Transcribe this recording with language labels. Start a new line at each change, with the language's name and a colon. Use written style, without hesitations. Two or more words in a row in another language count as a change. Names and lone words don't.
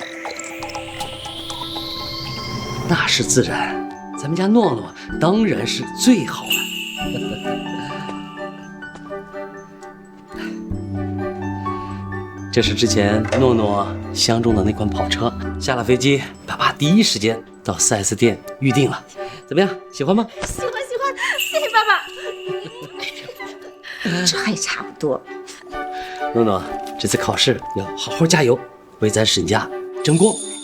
Chinese: 那是自然，咱們家諾諾當然是最好的。這是之前諾諾相中的那款跑車，下了飛機，爸爸第一時間到 4S 店預定了。怎麼樣，喜歡嗎？喜歡，謝謝爸爸。這還差不多。諾諾，這次考試要好好加油，為咱沈家爭光。